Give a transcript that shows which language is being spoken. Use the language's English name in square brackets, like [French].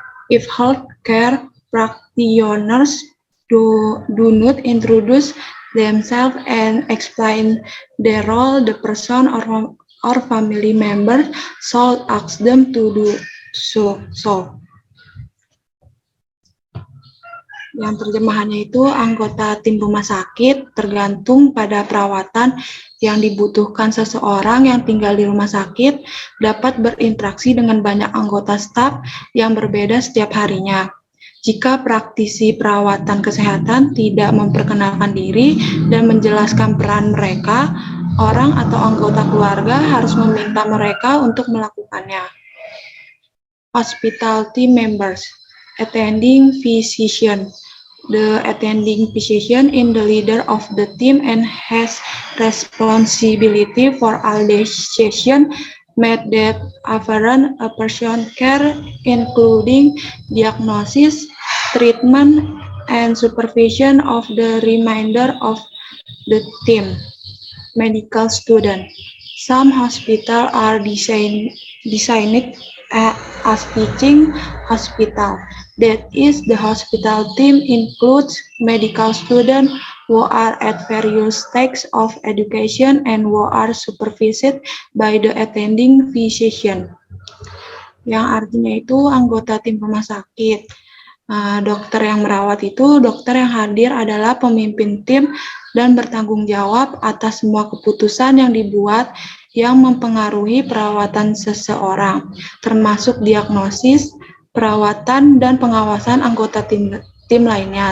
[English] If healthcare practitioners do not introduce themselves and explain their role, the person or family member should ask them to do so. [Indonesian] Yang terjemahannya itu anggota tim rumah sakit tergantung pada perawatan yang dibutuhkan seseorang yang tinggal di rumah sakit dapat berinteraksi dengan banyak anggota staf yang berbeda setiap harinya. Jika praktisi perawatan kesehatan tidak memperkenalkan diri dan menjelaskan peran mereka, orang atau anggota keluarga harus meminta mereka untuk melakukannya. [English] Hospital team members, attending physician. The attending physician is the leader of the team and has responsibility for all decisions made that affect a person's care, including diagnosis, treatment, and supervision of the remainder of the team. Medical student. Some hospitals are designed as teaching hospital. That is, the hospital team includes medical students who are at various stages of education and who are supervised by the attending physician. [Indonesian] Yang artinya itu anggota tim rumah sakit. Dokter yang merawat itu, dokter yang hadir adalah pemimpin tim dan bertanggung jawab atas semua keputusan yang dibuat yang mempengaruhi perawatan seseorang, termasuk diagnosis, perawatan, dan pengawasan anggota tim lainnya.